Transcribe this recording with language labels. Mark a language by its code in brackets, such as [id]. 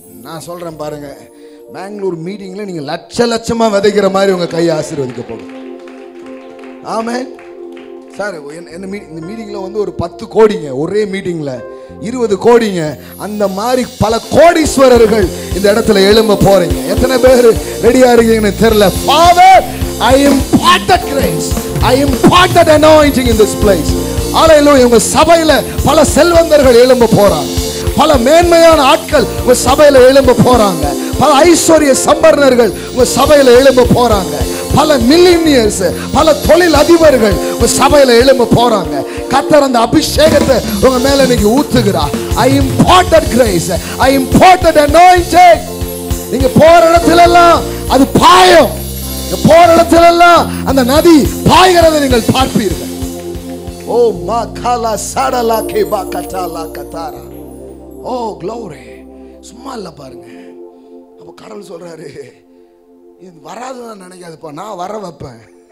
[ta] நான் சொல்றேன் பாருங்க, பெங்களூர் மீட்டிங்ல நீங்க லட்ச லட்சமா விதைக்கிற மாதிரி உங்க கையை ஆசீர்வதிக்க போகும். ஆமென் சார். இந்த மீட்டிங்ல வந்து ஒரு 10 கோடிங்க, ஒரே மீட்டிங்ல 20 கோடிங்க. அந்த மாதிரி பல கோடீஸ்வரர்கள் இந்த இடத்துல எழும்ப போறீங்க. எத்தனை பேர் ரெடியா இருக்கீங்கன்னு தெரியல. [en] Father, I impart that grace, I impart that anointing in this place. Hallelujah. [ta] உங்க சபையில பல செல்வந்தர்கள் எழும்ப போறாங்க, பல மேன்மையான ஆட்கள் உங்க சபையில எழும்ப போறாங்க, பல ஐஸ்வர்ய சம்பர்ணர்கள் உங்க சபையில எழும்ப போறாங்க, பல மில்லினியர்ஸ், பல தொழில் அதிபர்கள் உங்க சபையில எழும்ப போறாங்க. கர்த்தர் அந்த அபிஷேகத்தை உங்க மேல இன்னைக்கு ஊத்துகிறார். [en] I impart that grace, I impart that anointing. [ta] நீங்க போற இடத்துல எல்லாம் அது பாயும். போற இடத்துல எல்லாம் அந்த நதி பாய்கிறதை நீங்கள் பார்ப்பீர்கள். ஓ மாகாலா சடலா கேபா கட்டாலா கதாரா. ஓ glory. சும்மா இல்ல பாருங்க. அப்ப கடவுள் சொல்றாரு, இது வராதுன்னு நினைக்காதுப்பா, நான் வர வைப்பேன்.